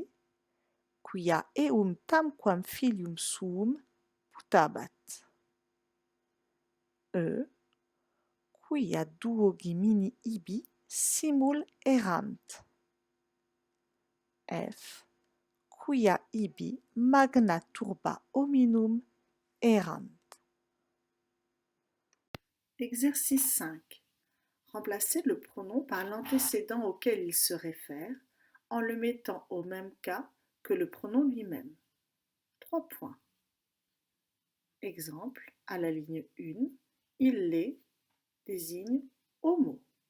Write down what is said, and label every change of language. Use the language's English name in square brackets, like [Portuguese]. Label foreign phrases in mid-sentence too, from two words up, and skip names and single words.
[Latin] Quia eum tamquam filium suum putabat. E. Quia duo gemini ibi simul erant. F. Quia ibi magna turba hominum erant. [French] Exercice 5. Remplacez le pronom par l'antécédent auquel il se réfère en le mettant au même cas que le pronom lui-même. 3 points. Exemple, à la ligne 1, il les désigne homo.